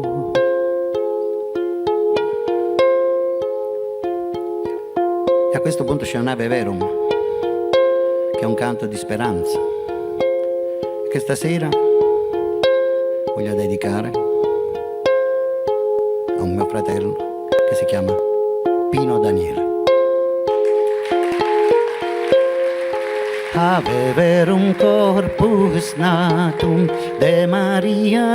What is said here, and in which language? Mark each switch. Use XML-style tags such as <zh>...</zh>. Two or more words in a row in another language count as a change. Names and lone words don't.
<it>E a questo punto c'è un Ave Verum, che è un canto di speranza, che stasera voglio dedicare a un mio fratello che si chiama Pino Daniele.</it> <la>Ave Verum corpus natum de Maria</la>